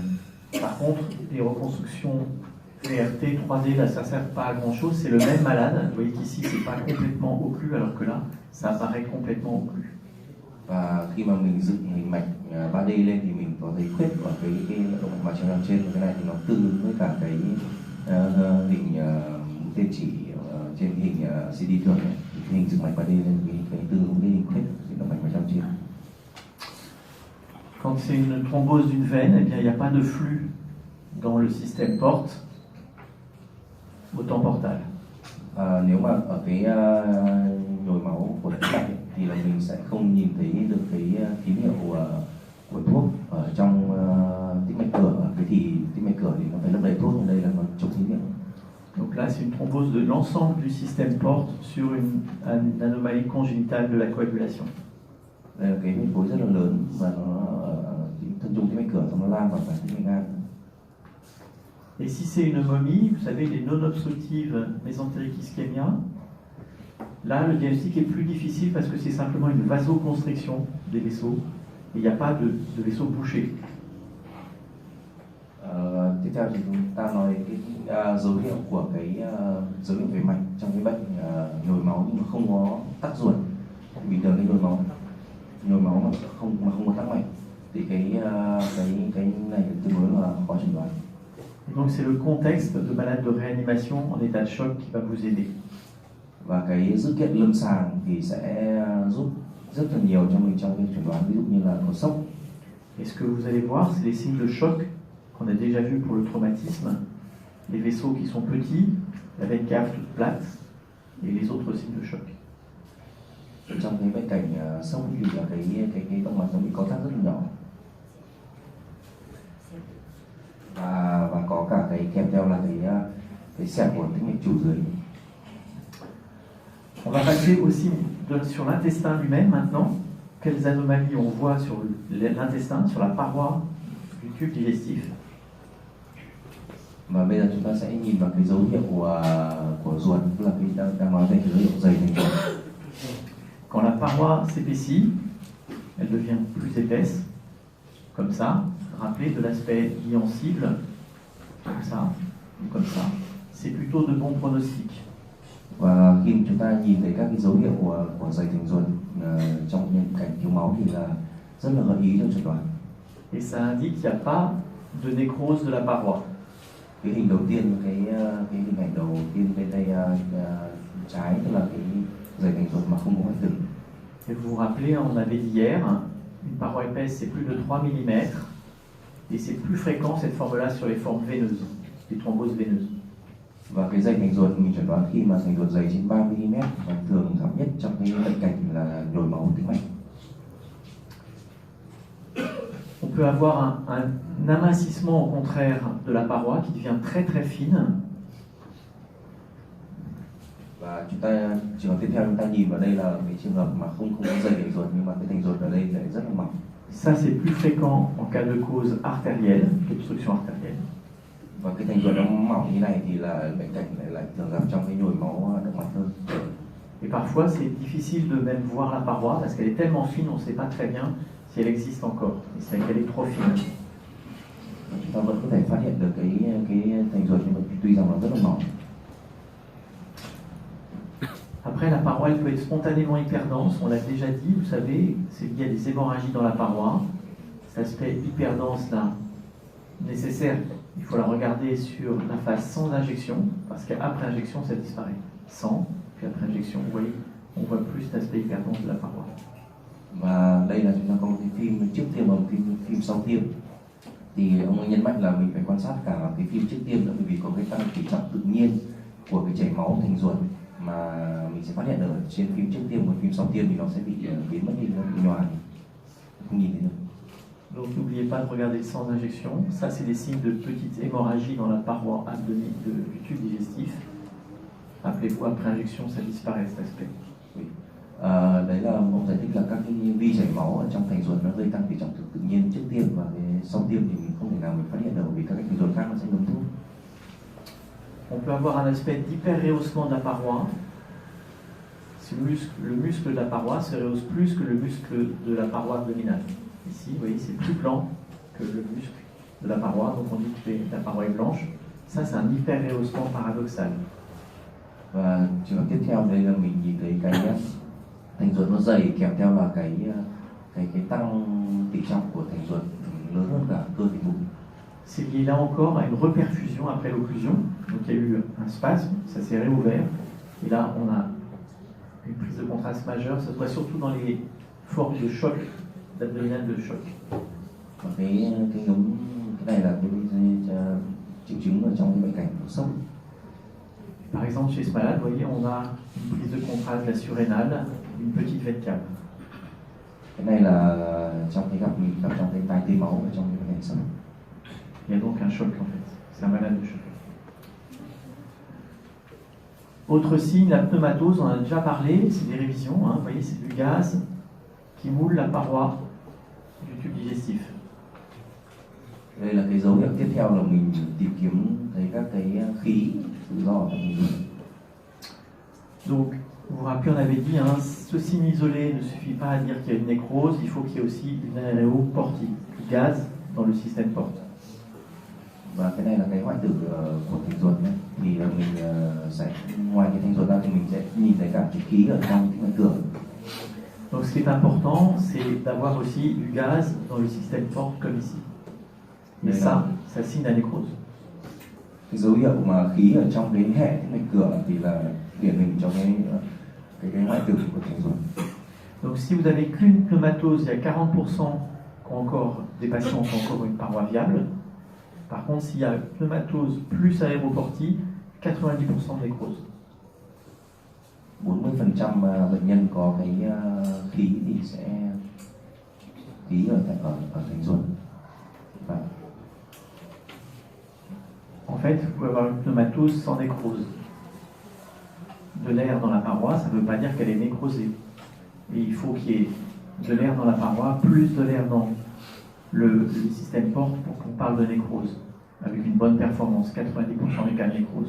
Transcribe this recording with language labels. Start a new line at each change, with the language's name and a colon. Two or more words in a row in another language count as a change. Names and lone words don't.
French: Par contre, les reconstructions VRT, 3D, là ça sert pas à grand chose, c'est le même malade. Vous voyez qu'ici c'est pas complètement occlu alors que là ça apparaît complètement occlu.
Vietnamese: Và khi mà mình dựng hình mạch 3D lên thì mình có thấy khuyết ở cái động mạch vào trên, và cái này thì nó tương ứng với cả cái hình tên chỉ trên hình CD thường này. Thì hình dựng mạch 3D lên cái tương ứng với hình khuyết thì động mạch vào trên.
French: Quand c'est une thrombose d'une veine, eh bien, il n'y a pas de flux dans le système porte au temps portal.
Vietnamese: Nếu mà ở cái nhồi máu của tĩnh mạch ấy, thì là mình sẽ không nhìn thấy được cái tín hiệu của thuốc ở trong tĩnh mạch cửa. Cái thì tĩnh mạch cửa thì nó phải lấp đầy thuốc, ở đây là nó chống tín hiệu.
French: Donc là, c'est une thrombose de l'ensemble du système porte sur une anomalie congénitale de la coagulation.
Vietnamese: Đây là cái huyết khối rất là lớn và nó ở thân trung tĩnh mạch cửa, xong nó lan vào cả tĩnh mạch gan.
French: Et si c'est une momie, vous savez, les non-obstructives mésentériques ischémia, là, le diagnostic est plus difficile parce que c'est simplement une vasoconstriction des vaisseaux et il n'y a pas de vaisseaux bouchés.
Vietnamese: Tiếp theo thì chúng ta nói cái dấu hiệu của cái dấu hiệu về mạch trong cái bệnh nhồi máu nhưng mà không có tắc ruột. Bình thường cái nhồi máu mà không có tắc mạch thì cái này tương đối là khó chẩn đoán.
French: Donc c'est le contexte de malade de réanimation en état de choc qui va vous aider.
Vietnamese: Và cái dữ kiện lâm sàng thì sẽ giúp rất là nhiều cho mình trong việc chẩn đoán, ví dụ như là có sốc.
French: Et ce que vous allez voir, c'est les signes de choc qu'on a déjà vu pour le traumatisme, les vaisseaux qui sont petits, la veine cave toute plate et les autres signes de choc.
Vietnamese: Trong cái bệnh cảnh sốc thì là cái động mạch nó bị co thắt rất là nhỏ. Và có cả cái kèm theo là cái xẹp của tĩnh mạch chủ dưới.
French: On va passer aussi sur l'intestin lui-même maintenant. Quelles anomalies on voit sur l'intestin, sur la paroi du tube digestif.
Vietnamese: Và bây giờ chúng ta sẽ nhìn vào cái dấu hiệu của ruột, tức là cái đang nói về cái dấu hiệu dày thành ruột.
French: Quand la paroi s'épaissit, elle devient plus épaisse, comme ça. Rappelez de l'aspect ion cible, comme ça, ou comme ça. C'est plutôt de bons pronostics.
Vietnamese: Và khi chúng ta nhìn thấy các cái dấu hiệu của dày thành ruột trong những cảnh thiếu máu thì là rất là gợi ý cho chẩn đoán.
French: Et ça indique qu'il n'y a pas de nécrose de la paroi.
Vietnamese: Cái hình đầu tiên, cái hình ảnh đầu tiên bên tay trái, tức là cái dày thành ruột mà không có hoại tử.
French: Et vous vous rappelez, on avait dit hier, une paroi épaisse c'est plus de 3 mm. Et c'est plus fréquent cette forme-là sur les formes veineuses, les thromboses veineuses.
Vietnamese: Và cái dày thành ruột mình chẩn đoán khi mà thành ruột dày trên 3 mm và thường gặp nhất trong cái bệnh cảnh là nhồi máu tĩnh mạch.
French: On peut avoir un amincissement au contraire de la paroi qui devient très très fine.
Vietnamese: Và trường hợp tiếp theo chúng ta nhìn vào đây là cái trường hợp mà không có dày thành ruột nhưng mà cái thành ruột ở đây lại rất là mỏng.
French: Ça c'est plus fréquent en cas de cause artérielle, d'obstruction artérielle.
Vietnamese: Và cái thành ruột nó mỏng như này thì là bệnh cảnh lại thường gặp trong cái nhồi máu động mạch hơn.
French: Et parfois c'est difficile de même voir la paroi parce qu'elle est tellement fine, on ne sait pas très bien si elle existe encore. Et c'est qu'elle est trop fine.
Vietnamese: Chúng ta vẫn có thể phát hiện được cái thành ruột nhưng mà tuy rằng nó rất là mỏng.
French: Après, la paroi elle peut être spontanément hyperdense, on l'a déjà dit, vous savez, c'est lié à des hémorragies dans la paroi. Cet aspect hyperdense là, nécessaire, il faut la regarder sur la phase sans injection, parce qu'après injection, ça disparaît. Sans, puis après injection, vous voyez, on voit plus cet aspect hyperdense de la paroi.
Vietnamese: Và đây là chúng ta có một cái phim trước tiêm và một phim sau tiêm. Thì ông ấy nhấn mạnh là mình phải quan sát cả cái phim trước tiêm nữa, bởi vì có cái tăng tỉ trọng tự nhiên của cái chảy máu thành ruột mà mình sẽ phát hiện ở trên phim trước tiêm và phim sau tiêm thì nó sẽ bị biến mất đi, nó bị nhòa, không nhìn thấy được.
French: Donc n'oubliez pas de regarder sans injection. Ça, c'est des signes de petites hémorragies dans la paroi abdominale du tube digestif. Rappelez-vous, après injection, ça disparaît cet aspect. Oui.
Vietnamese: Đấy là ông giải thích là các cái vi chảy máu ở trong thành ruột nó gây tăng tỉ trọng tự nhiên trước tiêm và cái sau tiêm thì mình không thể nào mình phát hiện được vì các cái thành ruột khác nó sẽ ngấm thuốc.
French: On peut avoir un aspect d'hyperrehaussement de la paroi. Le muscle de la paroi se rehausse plus que le muscle de la paroi abdominale. Ici, vous voyez, c'est plus plan que le muscle de la paroi, donc on dit que la paroi est blanche. Ça, c'est un hyperrehaussement paradoxal.
Vietnamese: Và trường hợp tiếp theo đây là mình nhìn thấy cái thành ruột nó dày kèm theo là cái tăng tỉ trọng của thành ruột lớn hơn cả cơ thể bụng.
French: C'est lié là encore à une reperfusion après l'occlusion. Donc il y a eu un spasme, ça s'est réouvert. Et là, on a une prise de contraste majeure. Ça se voit surtout dans les formes de choc, d'abdominal de choc.
Vietnamese: Và cái nhóm cái này là cái triệu chứng ở trong cái bệnh cảnh của sốc.
French: Par exemple, chez ce malade, vous voyez, on a une prise de contraste de la surrénale, une petite veine cave.
Vietnamese: Cái này là trong cái gặp trong cái tai tê máu ở trong cái bệnh cảnh sốc.
French: Il y a donc un choc en fait. C'est un malade de choc. Autre signe, la pneumatose, on en a déjà parlé, c'est des révisions. Vous voyez, c'est du gaz qui moule la paroi du tube digestif.
Vietnamese: Đây là cái dấu hiệu tiếp theo là mình tìm kiếm thấy các cái khí tự do ở trong hình ruột.
French: Donc, vous vous rappelez, on avait dit, hein, ce signe isolé ne suffit pas à dire qu'il y a une nécrose, il faut qu'il y ait aussi une aéroportie, du gaz dans le système porte.
Vietnamese: Và cái này là cái hoại tử của thành ruột nhé. Thì là mình sẽ ngoài cái thành ruột ra thì mình sẽ nhìn thấy cả cái khí ở trong cái cửa.
French: Donc ce qui est important, c'est d'avoir aussi du gaz dans le système porte comme ici. Et ça signe la nécrose.
Vietnamese: Cái dấu hiệu mà khí ở trong cái hệ cái mạch cửa thì là điển hình cho cái hoại tử của thành ruột.
French: Donc si vous avez qu'une pneumatose, il y a 40% qui ont encore, des patients qui ont encore une paroi viable. Par contre, s'il y a pneumatose plus aéroportie, 90% de nécrose.
Vietnamese: 40% bệnh nhân có cái khí thì sẽ khí ở thành ruột.
French: En fait, vous pouvez avoir une pneumatose sans nécrose. De l'air dans la paroi, ça ne veut pas dire qu'elle est nécrosée. Et il faut qu'il y ait de l'air dans la paroi, plus de l'air dans le système porte pour qu'on parle de nécrose, avec une bonne performance, 90% des cas de nécrose.